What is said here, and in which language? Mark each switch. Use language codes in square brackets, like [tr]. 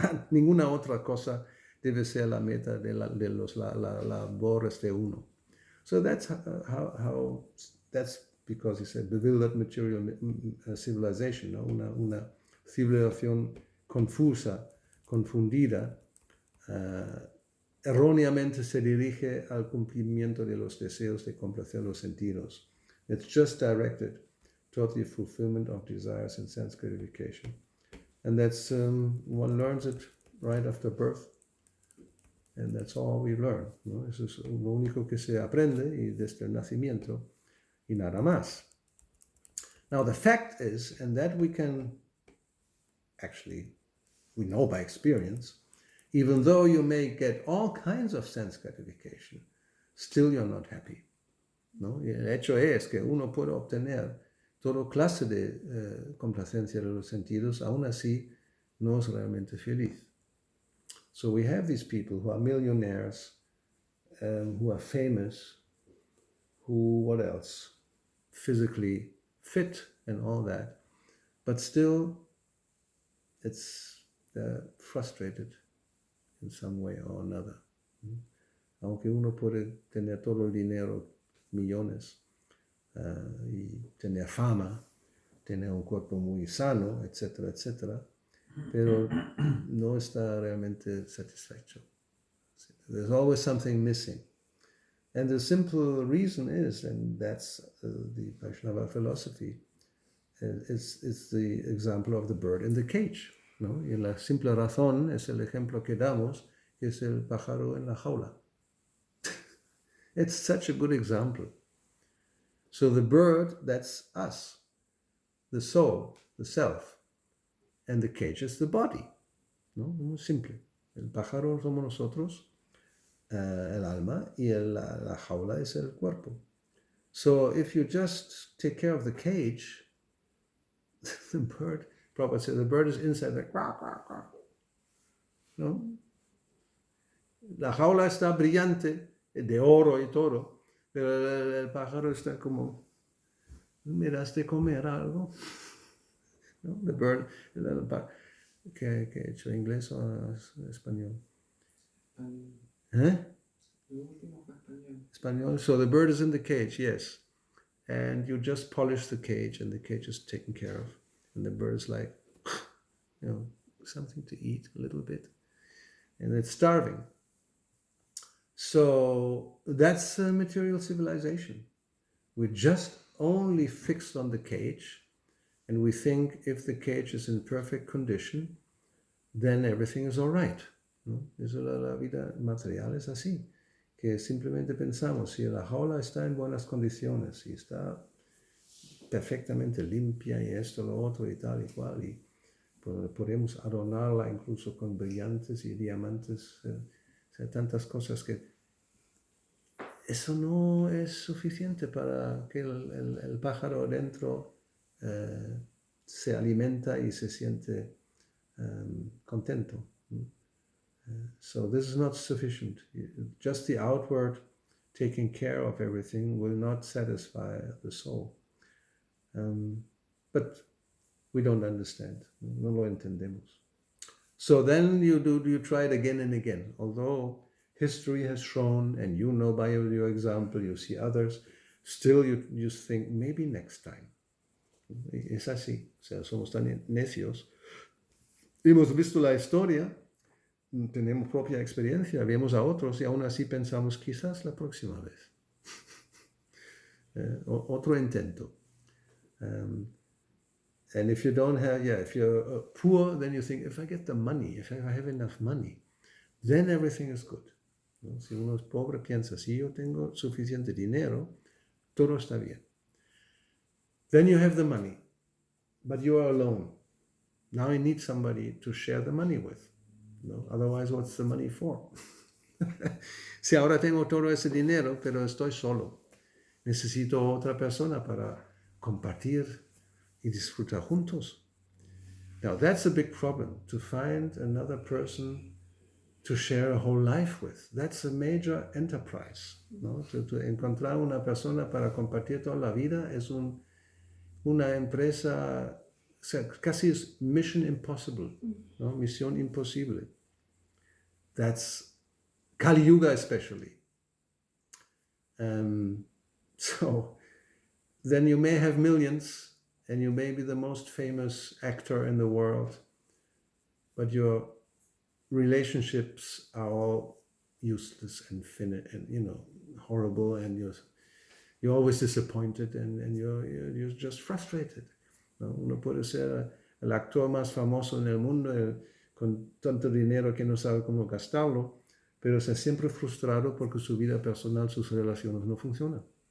[es] Ninguna otra cosa debe ser la meta de las labores de uno. [en] So that's how that's because it's a bewildered material civilization, [es] ¿no? Una civilización confusa, confundida, erróneamente se dirige al cumplimiento de los deseos de complacer los sentidos. [en] It's just directed toward the fulfillment of desires and sense gratification. And that's, one learns it right after birth. And that's all we learn, [es] ¿no? Eso es lo único que se aprende y desde el nacimiento y nada más. [en] Now the fact is, and that we can actually, we know by experience, even though you may get all kinds of sense gratification, still you're not happy, [es] ¿no? Y el hecho es que uno puede obtener toda clase de complacencia de los sentidos, aún así no es realmente feliz. [en] So we have these people who are millionaires, who are famous, who, what else? Physically fit and all that, but still it's frustrated in some way or another. [es] Aunque uno puede tener todo el dinero, millones, y tener fama, tener un cuerpo muy sano, etcétera, etcétera, pero no está realmente satisfecho. [en] There's always something missing. And the simple reason is, and that's the Vaishnava philosophy, it's the example of the bird in the cage, [es] ¿no? Y la simple razón es el ejemplo que damos, que es el pájaro en la jaula. [en] It's such a good example. So the bird, that's us, the soul, the self, and the cage is the body, [es] ¿no? Muy simple. El pájaro somos nosotros, el alma, y la jaula es el cuerpo. [en] So if you just take care of the cage, the bird, Prabhupada said, the bird is inside, like, quack, quack, quack. [es] ¿No? La jaula está brillante, de oro y todo, pero el pájaro está como, ¿miraste comer algo? ¿No? [en] The bird, [es] ¿qué he hecho? ¿Inglés o español? ¿Eh? Español. [en] So the bird is in the cage, yes. And you just polish the cage and the cage is taken care of. And the bird is like, something to eat a little bit. And it's starving. So that's material civilization. We're just only fixed on the cage, and we think if the cage is in perfect condition, then everything is all right. [es] ¿No? Eso la vida material es así, que simplemente pensamos, si la jaula está en buenas condiciones, y está perfectamente limpia, y esto, lo otro, y tal y cual, y podemos adornarla incluso con brillantes y diamantes, tantas cosas que eso no es suficiente para que el pájaro dentro se alimenta y se siente contento. [en] So this is not sufficient. Just the outward taking care of everything will not satisfy the soul. But we don't understand. [es] No lo entendemos. [en] So then you try it again and again. Although history has shown, and you know by your example, you see others, still you just think, maybe next time. [es] Es así. O sea, somos tan necios. Hemos visto la historia, tenemos propia experiencia, vemos a otros y aún así pensamos, quizás la próxima vez. Otro intento. [en] And if you don't have, if you're poor, then you think, if I get the money, if I have enough money, then everything is good. [es] ¿No? Si uno es pobre, piensa, si yo tengo suficiente dinero, todo está bien. [en] Then you have the money, but you are alone. Now I need somebody to share the money with. [es] ¿No? [en] Otherwise, what's the money for? [es] Si ahora tengo todo ese dinero, pero estoy solo, necesito otra persona para compartir y disfrutar juntos. [en] Now that's a big problem, to find another person to share a whole life with. That's a major enterprise. [es] ¿No? [en] To [es] encontrar una persona para compartir toda la vida es una empresa, o sea, casi es [en] mission impossible, [es] ¿no? Misión imposible. [en] That's Kali Yuga especially. So then you may have millions and you may be the most famous actor in the world, but your relationships are all useless and horrible, and you're always disappointed and you're just frustrated. [es] ¿No? Uno puede ser el actor más famoso en el mundo, con tanto dinero que no sabe cómo gastarlo, pero está siempre frustrado porque su vida personal, sus relaciones no funcionan.